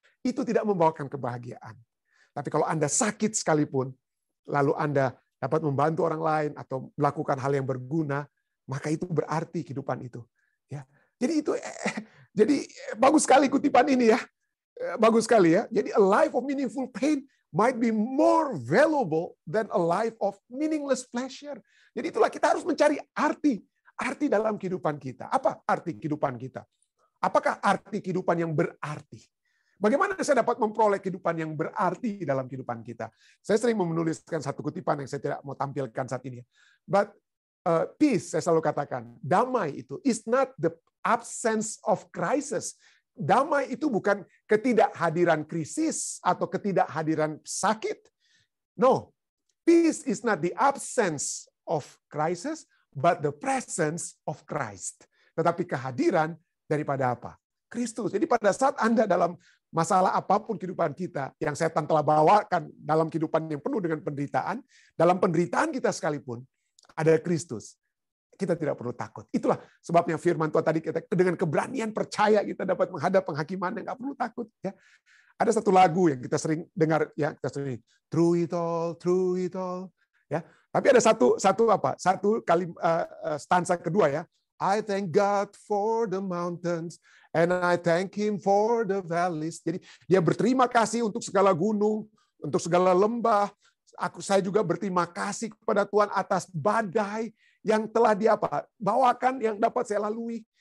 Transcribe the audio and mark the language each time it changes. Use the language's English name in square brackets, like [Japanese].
[Indonesian] Itu tidak membawakan kebahagiaan. Tapi kalau Anda sakit sekalipun, lalu Anda dapat membantu orang lain atau melakukan hal yang berguna, maka itu berarti kehidupan itu. Ya. Jadi bagus sekali kutipan ini ya. Bagus sekali ya. Jadi [English] a life of meaningful pain might be more valuable than a life of meaningless pleasure. [Indonesian] Jadi itulah kita harus mencari arti dalam kehidupan kita. Apa arti kehidupan kita? Apakah arti kehidupan yang berarti? Bagaimana saya dapat memperoleh kehidupan yang berarti dalam kehidupan kita? Saya sering menuliskan satu kutipan yang saya tidak mau tampilkan saat ini. [English] But peace, [Indonesian] saya selalu katakan, damai itu [English] is not the absence of crisis. [Indonesian] Damai itu bukan ketidakhadiran krisis atau ketidakhadiran sakit. [English] No, peace is not the absence of crisis, but the presence of Christ. [Indonesian] Tetapi kehadiran daripada apa? Kristus. Jadi pada saat Anda dalam masalah apapun kehidupan kita, yang setan telah bawakan dalam kehidupan yang penuh dengan penderitaan, dalam penderitaan kita sekalipun, ada Kristus. Kita tidak perlu takut. Itulah sebabnya firman Tuhan tadi, kita dengan keberanian percaya kita dapat menghadap penghakiman yang nggak perlu takut. Ya. Ada satu lagu yang kita sering dengar, ya kita sering [English] through it all, [Indonesian] ya. Tapi ada satu kali stanza kedua ya. [English] I thank God for the mountains and I thank Him for the valleys. [Indonesian] Jadi dia berterima kasih untuk segala gunung, untuk segala lembah. Saya juga berterima kasih kepada Tuhan atas badai yang telah Dia bawakan, yang dapat saya lalui.